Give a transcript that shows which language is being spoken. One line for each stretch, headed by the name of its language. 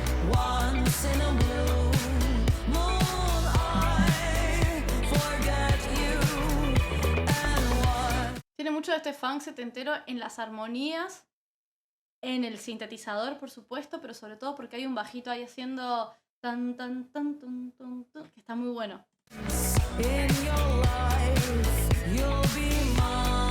English: once in a blue moon I forget you and what.
Spanish: Tiene mucho de este funk setentero en las armonías, en el sintetizador, por supuesto, pero sobre todo porque hay un bajito ahí haciendo tan, tan, tan, tan, tan, tan, que está muy bueno.
English: In your life, you'll be mine.